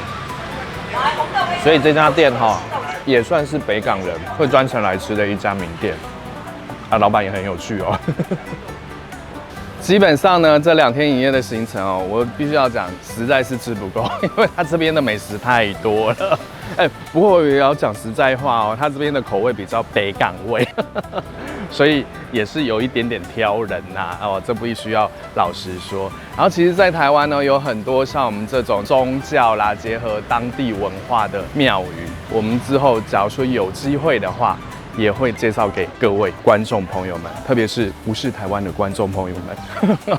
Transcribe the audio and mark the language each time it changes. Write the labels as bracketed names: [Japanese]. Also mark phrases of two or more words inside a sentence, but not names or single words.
[Chinese] 所以這家店哈，也算是北港人會專程來吃的一家名店。啊，老闆也很有趣哦。基本上呢，這2天1夜的行程哦，我必須要講，實在是吃不夠，因為它這邊的美食太多了。不過我也要講實在話哦，它這邊的口味比較北港味。所以也是有一點點挑人吶，哦，這必須要老實說。然後其實，在台灣呢，有很多像我們這種宗教啦，結合當地文化的廟宇。我們之後假如說有機會的話，也會介紹給各位觀眾朋友們，特別是不是台灣的觀眾朋友們。